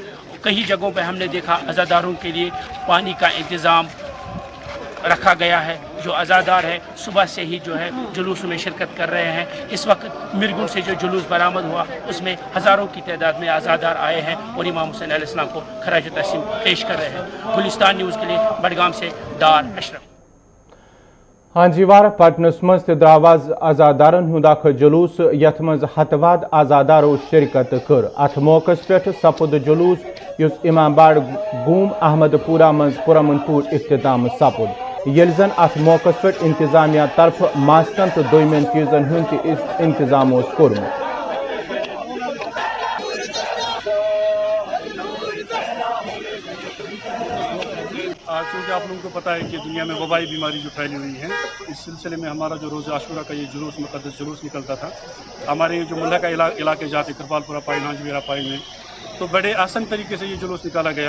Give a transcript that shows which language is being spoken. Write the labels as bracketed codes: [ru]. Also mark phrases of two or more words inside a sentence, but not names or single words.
[hi] कई जगहों पर हमने देखा अज़ादारों के लिए पानी का इंतज़ाम रखा गया है। जो अज़ादार है सुबह से ही जो है जुलूस में शिरकत कर रहे हैं। इस वक्त मिरगुन से जो जुलूस बरामद हुआ उसमें हज़ारों की तादाद में अज़ादार आए हैं और इमाम हुसैन अलैहिस्सलाम को खराज तहसीन पेश कर रहे हैं। गुलिस्तान न्यूज़ के लिए बडगाम से डार अशरफ। [ks] हांजीवार पटनस मज द्रावाज आज़ादारन हुंद जुलूस यथ मज हतवाद आज़ादारों शिरकत कर। अथ मौके पे सपुद जुलूस युस इमामबाड़ गूम अहमदपुरा मज पुरमन पूर इख्तिताम सपुद। येल जन अथ मौके पे इंतजामिया तरफ मास्कन तो दोयमन चीजन हुंद इंतजाम कोर्मुत। [hi] क्योंकि आप लोगों को पता है कि दुनिया में वबाई बीमारी जो फैली हुई है, इस सिलसिले में हमारा जो रोज़ आशूरा का ये जुलूस मुक़द्दस जुलूस निकलता था। हमारे जो मुल्ला का इलाके जाते कृपालपुरा पाइल हांजवेरा पाइल में तो बड़े आसान तरीके से ये जुलूस निकाला गया।